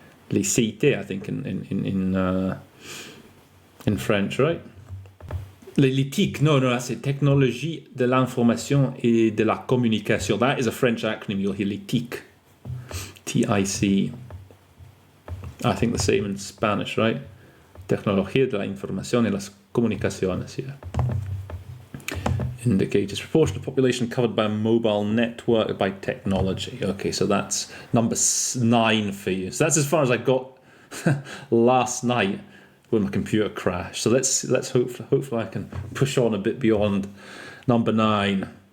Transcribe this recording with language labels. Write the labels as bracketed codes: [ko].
[en] Les CT, I think, in French, right? [fr] Les TIC, [en] no, that's it. [fr] Technologie de l'information et de la communication. [en] That is a French acronym. You'll hear les TIC. TIC. I think the same in Spanish, right? [es] Tecnología de la información y las comunicaciones [en] here. Indicators. Proportion of population covered by a mobile network by technology. Okay, so that's number 9 for you. So that's as far as I got last night when my computer crashed. So let's hopefully I can push on a bit beyond number 9.